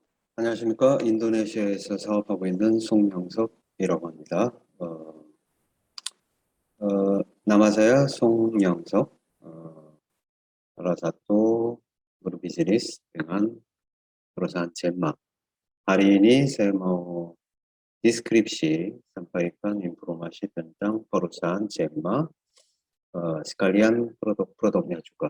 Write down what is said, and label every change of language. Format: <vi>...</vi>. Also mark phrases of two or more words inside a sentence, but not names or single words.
<ko>안녕하십니까. 인도네시아에서 사업하고 있는 송영석이라고 합니다. 남아사야 송영석,</ko> <id>salah satu berbisnis dengan perusahaan Cema. Hari ini saya mau deskripsi, sampaikan informasi tentang perusahaan Cema, sekalian produk-produknya juga.</id>